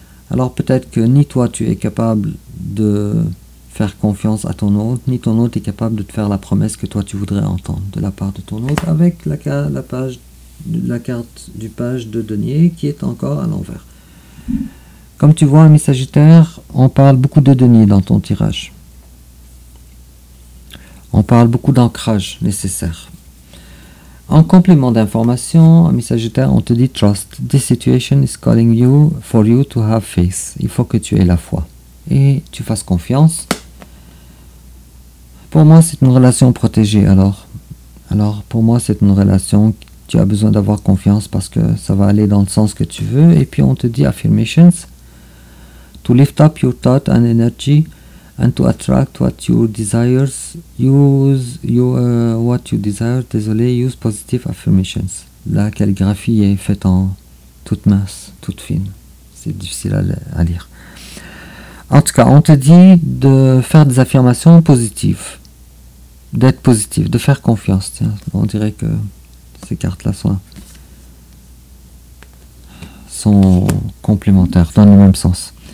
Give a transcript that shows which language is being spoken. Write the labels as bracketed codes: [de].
[fr] Alors, peut-être que ni toi tu es capable de faire confiance à ton hôte, ni ton hôte est capable de te faire la promesse que toi tu voudrais entendre de la part de ton hôte avec la carte du page de denier qui est encore à l'envers. Comme tu vois, ami Sagittaire, on parle beaucoup de denier dans ton tirage. On parle beaucoup d'ancrage nécessaire. En complément d'information, ami Sagittaire, on te dit trust. [en] This situation is calling you for you to have faith. [fr] Il faut que tu aies la foi et tu fasses confiance. Pour moi, c'est une relation protégée. Alors pour moi, c'est une relation. Tu as besoin d'avoir confiance parce que ça va aller dans le sens que tu veux. Et puis on te dit affirmations. [en] To lift up your thought and energy and to attract what you desires, what you desire. [fr] Désolé, [en] use positive affirmations. [fr] La calligraphie est faite en toute mince, toute fine. C'est difficile à lire. En tout cas, on te dit de faire des affirmations positives, d'être positif, de faire confiance. Tiens, on dirait que ces cartes-là sont complémentaires, dans le même sens.